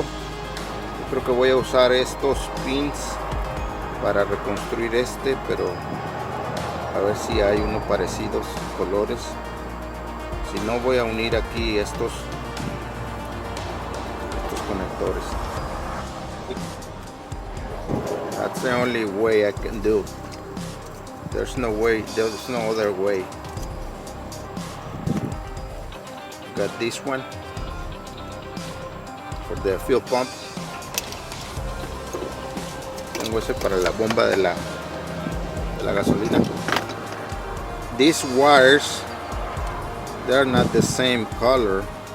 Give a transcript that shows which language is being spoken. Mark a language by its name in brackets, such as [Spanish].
[Spanish] Yo creo que voy a usar estos pins para reconstruir pero a ver si hay uno parecidos colores. Si no, voy a unir aquí estos conectores. [English] That's the only way I can do. There's no other way. Got this one for the fuel pump. [Spanish] Tengo ese para la bomba de la gasolina. [English] These wires, they're not the same color.